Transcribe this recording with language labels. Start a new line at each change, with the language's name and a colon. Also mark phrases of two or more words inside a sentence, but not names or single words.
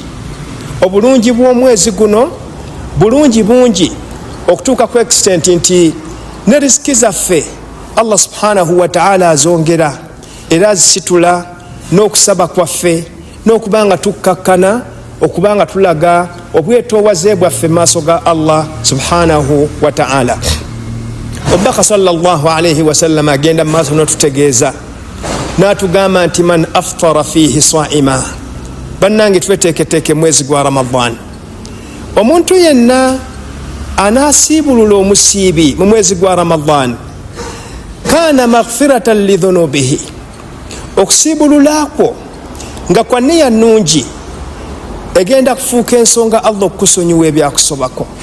Ganda: Obulungi bw'omwezi guno bulungi bungi okutuuka ku extent nti ne riziki zaffe
Arabic: الله سبحانه وتعالى
Ganda: azongera era azisitula n'okusaba kwaffe n'okuba nga tukkakkana okuba nga tulaga obwetoowaze bwaffe maaso ga
Arabic: الله سبحانه وتعالى.
Ganda: Omubaka
Arabic: صلى الله عليه وسلم
Ganda: agenda mu maaso n'otutegeeza n'atugamba nti
Arabic: من فطر فيه صائما,
Ganda: bannange tweteeketeeke mwezi gwa Ramadhan, omuntu yenna anaasiibulula omusiibi mu mwezi gwa Ramadhan,
Arabic: كان مغفرة لذنوبه,
Ganda: okusiibululakwo nga kwa nniya nnungi egenda kufuuka ensonga Allah okukusonyiwa ebyakusobako.